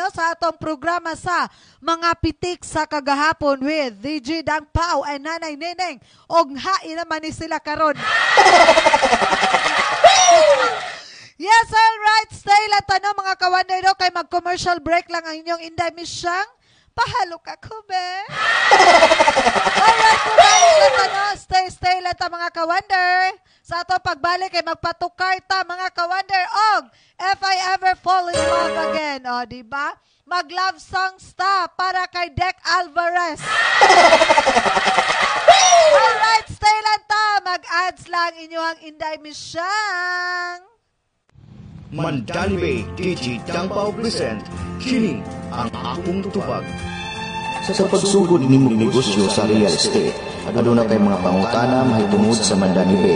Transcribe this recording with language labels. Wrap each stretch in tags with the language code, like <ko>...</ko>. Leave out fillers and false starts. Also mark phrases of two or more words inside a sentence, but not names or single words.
<ceb>sa atong programa sa mga pitik sa kagahapon with DJ Dang Pao and Nanay Neneng og hain naman ni sila karon.</ceb> <en>Yes, all right,</en> <ceb>stay lang tanong mga kawander no, kay mag-</ceb> <en>commercial break</en> <ceb>lang ang inyong Inday Misyang. Pahalo ka ko, be. Alright, bumalik lang tanong. Stay lang ta mga kawander. Sa atong pagbalik ay magpatukar ta mga kawander og If I Ever Fall in Love Again. O, diba? mag-</ceb> <en>love songs</en> <ceb>ta para kay Dec Alvarez. Alright, stay lang ta. Mag-ads lang inyong Inday Misyang. Mandani Bay, DJ Dangpao present, kini ang akong tubag. Sa pagsugod ni mong negosyo sa</ceb> <en>real estate,</en> <ceb>aduna kay mga pangutana mahitungod sa Mandani Bay.</ceb>